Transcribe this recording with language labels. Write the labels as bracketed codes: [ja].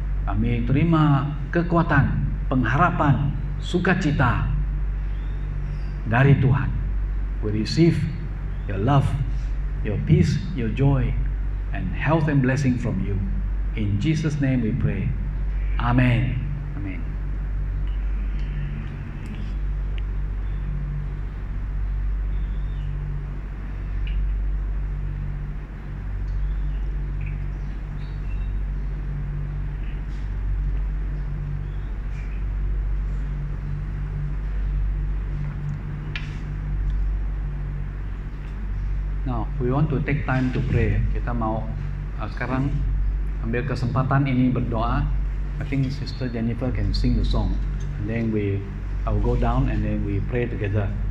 [ms] Kami terima kekuatan, pengharapan, sukacita dari Tuhan. [en] We receive your love, your peace, your joy, and health and blessing from you. In Jesus' name we pray. Amen. Amen. Now, we want to take time to pray. [ms] Kita mau sekarang ambil kesempatan ini berdoa. [en] I think Sister Jennifer can sing the song, and then I will go down and then we pray together.